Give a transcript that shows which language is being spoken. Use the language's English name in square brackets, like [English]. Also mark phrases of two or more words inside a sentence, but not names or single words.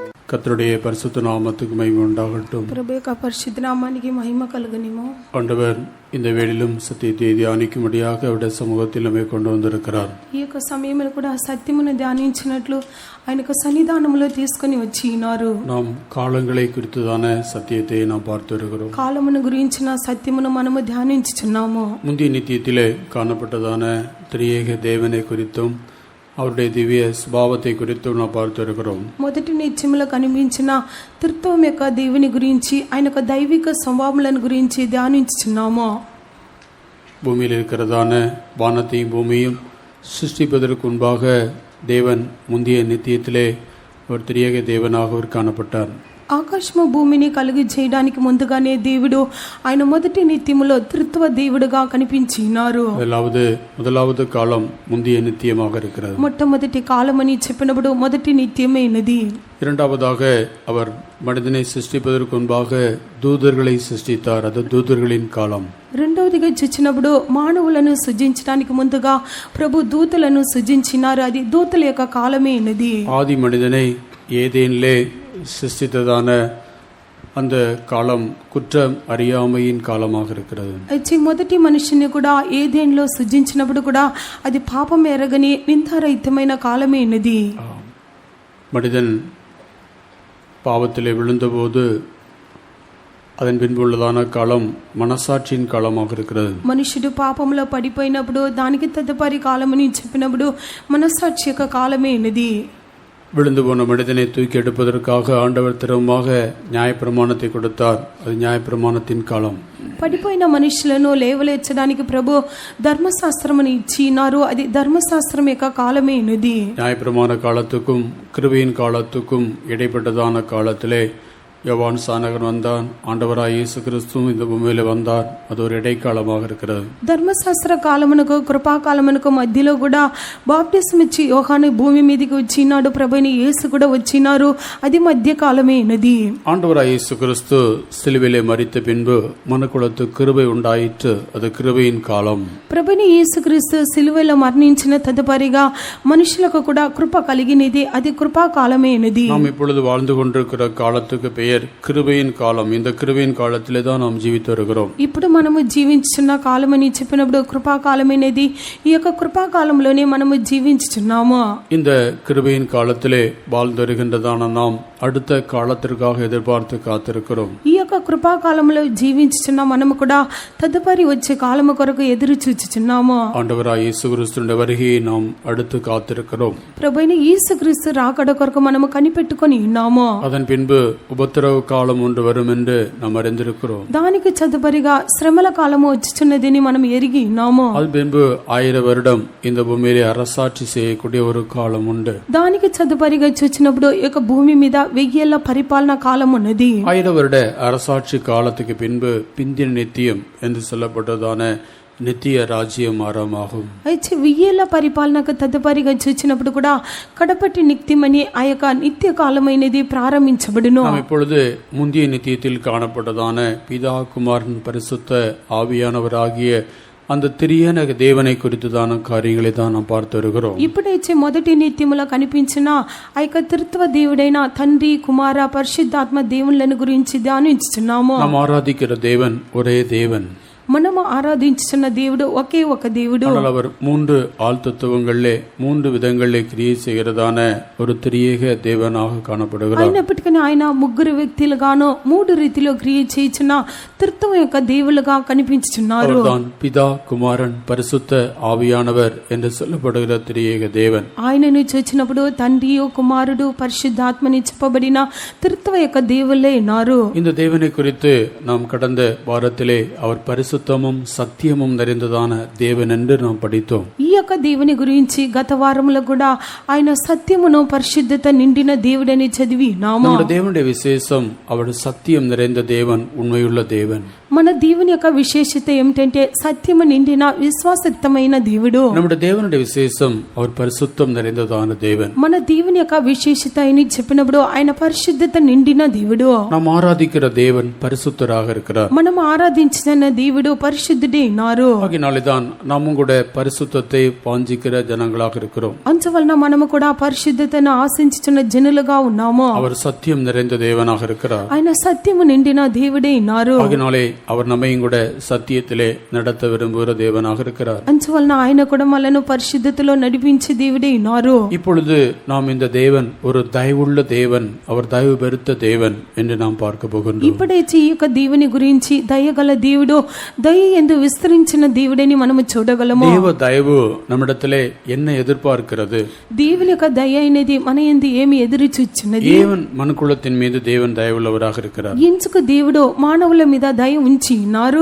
[Tamil] கர்த்தருடைய பரிசுத்த நாமத்துக்கு மகிமை உண்டாகட்டும். [Telugu] ప్రభు యొక్క పరిశుద్ధ నామానికి మహిమ కలుగునిము. [Tamil] ஆண்டவர் இந்த வேளையிலும் சத்தியத்தை தியானிக்கும்படியாக அவருடைய சமூகத்தில் நம்மை கொண்டு வந்திருக்கிறார். [Telugu] ఈ యొక్క సమయంలో కూడా సత్యమును ధ్యానించినట్లు ఆయన యొక్క సన్నిధానములో తీసుకొని వచ్చి ఉన్నారు. [Tamil] நாம் காலங்களை குறித்துதான சத்தியத்தை நாம் பார்த்து வருகிறோம். [Telugu] కాలమును గురించిన సత్యమును మనము ధ్యానించుచున్నాము. [Tamil] முந்தைய நித்தியத்திலே காணப்பட்டதான திரியேக தேவனை குறித்தும் அவருடைய திவ்ய ஸ்வபாவத்தை குறித்தும் நாம் பார்த்து வருகிறோம். [Telugu] మొదటి నిత్యములో కనిపించిన త్రిత్వం యొక్క దేవుని గురించి ఆయన యొక్క దైవిక స్వభావములను గురించి ధ్యానించుచున్నాము. [Tamil] பூமியில் இருக்கிறதான வானத்தையும் பூமியும் சிருஷ்டிப்பதற்கு முன்பாக தேவன் முந்தைய நித்தியத்திலே ஒரு திரியேக தேவனாக அவர் காணப்பட்டார். [Telugu] ఆకాశము భూమిని కలిగి చేయడానికి ముందుగానే దేవుడు ఆయన మొదటి నిత్యములో త్రిత్వ దేవుడుగా కనిపించినారు. [Tamil] முதலாவது காலம் முந்தைய நித்தியமாக இருக்கிறது. [Telugu] మొట్టమొదటి కాలమని చెప్పినప్పుడు మొదటి నిత్యమైనది. [Tamil] இரண்டாவதாக அவர் மனிதனை சிருஷ்டிப்பதற்கு முன்பாக தூதர்களை சிருஷ்டித்தார். அது தூதர்களின் காலம். [Telugu] రెండవదిగా చూచినప్పుడు మానవులను సృజించడానికి ముందుగా ప్రభు దూతలను సృజించినారు. అది దూతల యొక్క కాలమైనది. [Tamil] ஆதி மனிதனை ஏதேனிலே சிருஷ்டித்ததான அந்த காலம் குற்றம் அறியாமையின் காலமாக இருக்கிறது. [Telugu] అయితే మొదటి మనిషిని కూడా ఏదెన్లో సృజించినప్పుడు కూడా అది పాపం ఎరగని నిందారహితమైన కాలమైనది. [Tamil] மனிதன் பாவத்திலே விழுந்தபோது அதன் பின்புள்ளதான காலம் மனசாட்சியின் காலமாக இருக்கிறது. [Telugu] మనుషుడు పాపంలో పడిపోయినప్పుడు దానికి తదుపరి కాలమని చెప్పినప్పుడు మనసాక్షి యొక్క కాలమైనది. [Tamil] விழுந்து போன மனிதனை தூக்கி எடுப்பதற்காக ஆண்டவர் திறமாக நியாயப்பிரமாணத்தை கொடுத்தார். அது நியாயப்பிரமாணத்தின் காலம். [Telugu] పడిపోయిన మనుషులను లేవలేర్చడానికి ప్రభు ధర్మశాస్త్రమును ఇచ్చినారు. అది ధర్మశాస్త్రం యొక్క కాలమైనది. [Tamil] நியாயப்பிரமாண காலத்துக்கும் கிருபையின் காலத்துக்கும் இடைப்பட்டதான காலத்திலே யோவான் சானகன் வந்தான். ஆண்டவராய் இயேசு கிறிஸ்துவும் இந்த பூமியில வந்தார். அது ஒரு இடைக்காலமாக இருக்கிறது. [Telugu] ధర్మశాస్త్ర కాలమునకు కృపాకాలమునకు మధ్యలో కూడా బాప్టిజం ఇచ్చి యోహాను భూమి మీదకి వచ్చినాడు. ప్రభుని యేసు కూడా వచ్చినారు. అది మధ్య కాలమైనది. [Tamil] ஆண்டவராய் இயேசு கிறிஸ்து சிலுவையிலே மரித்த பின்பு மனுக்குலத்து கிருபை உண்டாயிற்று. அது கிருபையின் காலம். [Telugu] ప్రభుని యేసుక్రీస్తు సిలువలో మరణించిన తదుపరిగా మనుషులకు కూడా కృప కలిగినది. అది కృపా కాలమైనది. [Tamil] நாம் இப்பொழுது வாழ்ந்து கொண்டிருக்கிற காலத்துக்கு பெயர் கிருபையின் காலம். இந்த கிருபையின் காலத்திலே தான் நாம் ஜீவித்து வருகிறோம். [Telugu] ఇప్పుడు మనము జీవించుచున్న కాలం అని చెప్పినప్పుడు కృపా కాలమైనది. ఈ యొక్క కృపా కాలంలోనే మనము జీవించుచున్నాము. [Tamil] இந்த கிருபையின் காலத்திலே வாழ்ந்து வருகின்றதான நாம் அடுத்த காலத்திற்காக எதிர்பார்த்து காத்திருக்கிறோம். [Telugu] ఈ యొక్క కృపా కాలంలో జీవించుచున్న మనము కూడా తదుపరి వచ్చే కాలము కొరకు ఎదురు చూచుచున్నాము. [Tamil] ஆண்டவராய் இயேசு கிறிஸ்துவின் வருகையை நாம் அடுத்து காத்திருக்கிறோம். [Telugu] ప్రభువైన యేసుక్రీస్తు రాకడ కొరకు మనము కనిపెట్టుకొని ఉన్నాము. [Tamil] அதன் பின்பு உபத்திரவ காலம் ஒன்று வரும் என்று நாம் அறிந்திருக்கிறோம். [Telugu] దానికి తదుపరిగా శ్రమల కాలము వచ్చుచున్నదని మనం ఎరిగి ఉన్నాము. [Tamil] அது பின்பு 1000 வருடம் இந்த பூமியிலே அரசாட்சி செய்யக்கூடிய ஒரு காலம் உண்டு. [Telugu] దానికి తదుపరిగా చూచినప్పుడు ఈ యొక్క భూమి మీద 1000 ఏళ్ల పరిపాలన కాలం ఉన్నది. [Tamil] 1000 வருட அரசாட்சி காலத்துக்கு பின்பு பிந்தின நித்தியம் என்று சொல்லப்பட்டதான நித்திய ராஜ்யம் ஆரம்பமாகும். [Telugu] అయితే 1000 ఏళ్ల పరిపాలనకు తదుపరిగా చూచినప్పుడు కూడా కడపటి నిత్యమని ఆ యొక్క నిత్య కాలమైనది ప్రారంభించబడును. [Tamil] நாம் இப்பொழுது முந்திய நித்தியத்தில் காணப்பட்டதான பிதா குமாரன் பரிசுத்த ஆவியானவராகிய அந்த திரியேக தேவனை குறித்துதான காரியங்களை தான் நாம் பார்த்து வருகிறோம். [Telugu] ఇప్పుడైతే మొదటి నిత్యములో కనిపించిన ఆ యొక్క త్రిత్వ దేవుడైన తండ్రి కుమార పరిశుద్ధాత్మ దేవుళ్ళను గురించి ధ్యానించుచున్నాము. [Tamil] நாம் ஆராதிக்கிற தேவன் ஒரே தேவன். [Telugu] మనము ఆరాధించుచున్న దేవుడు ఒకే ఒక దేవుడు. [Tamil] ஆனால் அவர் 3 ஆழ்த்தத்துவங்களிலே 3 விதங்களிலே கிரியை செய்கிறதான ஒரு திரியேக தேவனாக காணப்படுகிறார். [Telugu] అయినప్పటికీ ఆయన ముగ్గురు వ్యక్తులుగాను 3 రీతిలో క్రియ చేయుచున్న త్రిత్వం యొక్క దేవులుగా కనిపించుచున్నారు. [Tamil] அவர்தான் பிதா குமாரன் பரிசுத்த ஆவியானவர் என்று சொல்லப்படுகிற திரியேக தேவன். [Telugu] ఆయనను చూచినప్పుడు తండ్రి కుమారుడు పరిశుద్ధాత్మని చెప్పబడిన త్రిత్వ యొక్క దేవుళ్ళే ఉన్నారు. [Tamil] இந்த தேவனை குறித்து நாம் கடந்த வாரத்திலே அவர் பரிசுத்தமும் சத்தியமும் நிறைந்ததான தேவன் என்று நாம் படித்தோம். [Telugu] ఈ యొక్క దేవుని గురించి గత వారంలో కూడా ఆయన సత్యమును పరిశుద్ధత నిండిన దేవుడని చదివి నాము. [Tamil] நம்முடைய தேவனுடைய விசேஷம் அவர் சத்தியம் நிறைந்த தேவன், உண்மையுள்ள தேவன். [Telugu] మన దేవుని యొక్క విశేషత ఏమిటంటే సత్యము నిండిన విశ్వాసయుక్తమైన దేవుడు. [Tamil] நம்முடைய தேவனுடைய விசேஷம் அவர் பரிசுத்தம் நிறைந்ததான தேவன். [Telugu] మన దేవుని యొక్క విశేషత అని చెప్పినప్పుడు ఆయన పరిశుద్ధత నిండిన దేవుడు. [Tamil] நாம் ஆராதிக்கிற தேவன் பரிசுத்தராக இருக்கிறார். [Telugu] మనం ఆరాధించిన దేవుడు పరిశుద్ధుడే ఉన్నారు. [Tamil] ஆகினால்தான் நாமும் கூட பரிசுத்தத்தை வாஞ்சிக்கிற ஜனங்களாக இருக்கிறோம். [Telugu] అందువలన మనము కూడా పరిశుద్ధతను ఆశించుచున్న జనులుగా ఉన్నాము. [Tamil] அவர் சத்தியம் நிறைந்த தேவனாக இருக்கிறார். [Telugu] ఆయన సత్యము నిండిన దేవుడే ఉన్నారు. [Tamil] ஆகினாலே அவர் நம்மையும் கூட சத்தியத்திலே நடத்த விரும்புகிற தேவனாக இருக்கிறார். [Telugu] అందువలన ఆయన కూడా మనల్ని పరిశుద్ధతలో నడిపించే దేవుడే ఉన్నారు. [Tamil] இப்பொழுது நாம் இந்த தேவன் ஒரு தயவுள்ள தேவன், அவர் தயவு பெருத்த தேவன் என்று நாம் பார்க்க போகின்றோம். [Telugu] ఇప్పుడైతే ఈ యొక్క దేవుని గురించి దయగల దేవుడు, దయ ఎందు విస్తరించిన దేవుడని మనము చూడగలము. [Tamil] தேவ தயவு நம்மிடத்திலே என்ன எதிர்பார்க்கிறது? [Telugu] దేవుని యొక్క దయ అనేది మన యందు ఏమి ఎదురు చూచున్నది? [Tamil] தேவன் மனுக்குலத்தின் மீது தேவன் தயவுள்ளவராக இருக்கிறார். [Telugu] ఎందుకు దేవుడు మానవుల మీద దయ ఉంచి ఉన్నారు?